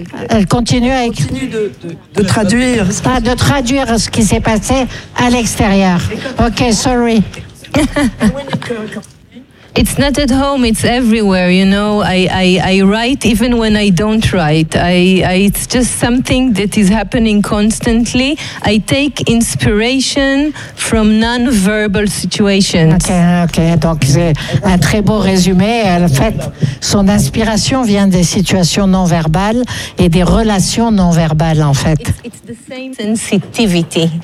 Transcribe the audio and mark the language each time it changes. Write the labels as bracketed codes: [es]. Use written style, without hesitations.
[fr] Elle continue avec. Continue de traduire. Ah, de traduire ce qui s'est passé à l'extérieur. [en] Ok, sorry. It's not at home, it's everywhere, you know. I write even when I don't write. It's just something that is happening constantly. I take inspiration from non-verbal situations. Okay. [fr] Donc c'est un très beau résumé. En fait, son inspiration vient des situations non-verbales et des relations non-verbales, en fait. [en] It's the same sensitivity.